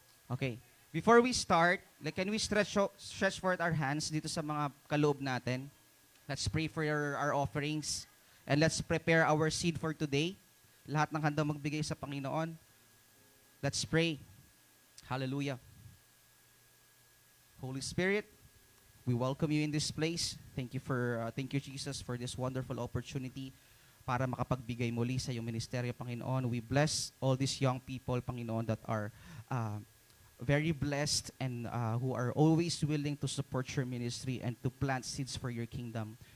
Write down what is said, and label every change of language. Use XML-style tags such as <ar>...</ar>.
<en>Okay. Before we start, can we stretch forth our hands</en> <tl>dito sa mga kaloob natin?</tl> <en>Let's pray for our offerings. And let's prepare our seed for today.</en> <tl>Lahat ng handa magbigay sa Panginoon.</tl> <en>Let's pray. Hallelujah. Holy Spirit, we welcome you in this place. Thank you Jesus for this wonderful opportunity</en> <tl>para makapagbigay muli sa iyong ministeryo, Panginoon.</tl> <en>We bless all these young people, Panginoon, that are very blessed and who are always willing to support your ministry and to plant seeds for your kingdom.</en>